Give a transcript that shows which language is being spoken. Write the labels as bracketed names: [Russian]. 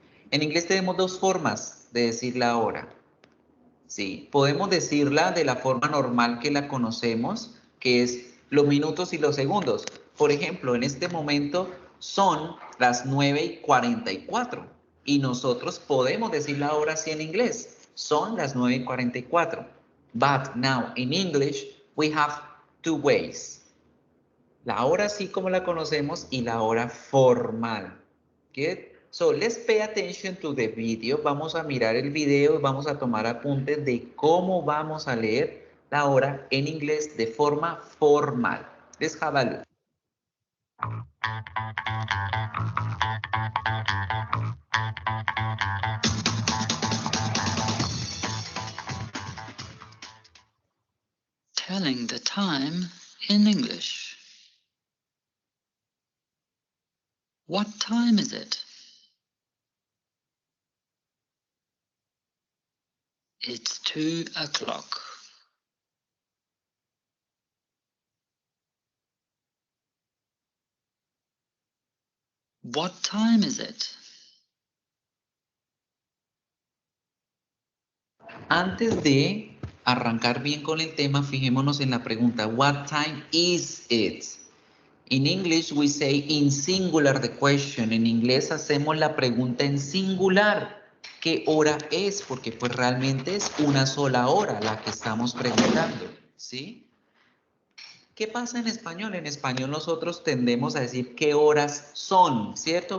[Spanish] En inglés tenemos dos formas de decir la hora. Sí, podemos decirla de la forma normal que la conocemos, que es los minutos y los segundos. Por ejemplo, en este momento son las 9:44 y nosotros podemos decir la hora así en inglés. Son las 9:44. [English] But now in English we have two ways. [Spanish] La hora así como la conocemos y la hora formal. [English] Good? So let's pay attention to the video. [Spanish] Vamos a mirar el video y vamos a tomar apuntes de cómo vamos a leer la hora en inglés de forma formal. [English] Let's have a look. Telling the time in English. What time is it? It's 2 o'clock. What time is it? [Spanish] Antes de arrancar bien con el tema, fijémonos en la pregunta, [English] what time is it? In English we say in singular the question. [Spanish] En inglés hacemos la pregunta en singular. ¿Qué hora es? Porque pues realmente es una sola hora la que estamos preguntando, ¿sí? ¿Qué pasa en español? En español nosotros tendemos a decir qué horas son, ¿cierto?